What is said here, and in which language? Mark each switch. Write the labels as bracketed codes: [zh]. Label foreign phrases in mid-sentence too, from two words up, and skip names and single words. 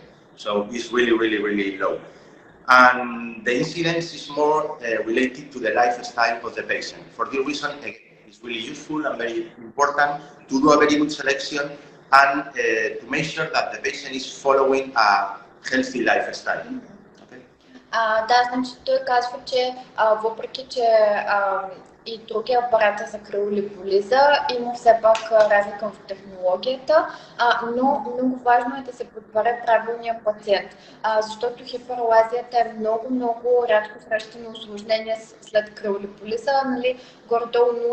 [en] So it's really, really, really low. And the incidence is more related to the lifestyle of the patient. For this reason, again, it's really useful and very important to do a very good selection and to make sure that the patient is following a healthy lifestyle. [bg] Да, значи той казва, че въпреки, че и други апарати за криолиполиза има все пак разлика в технологията, но много важно е да се подбере правилния пациент, защото хиперлазията е много рядко срещано усложнение след криолиполиза, нали, горе-долу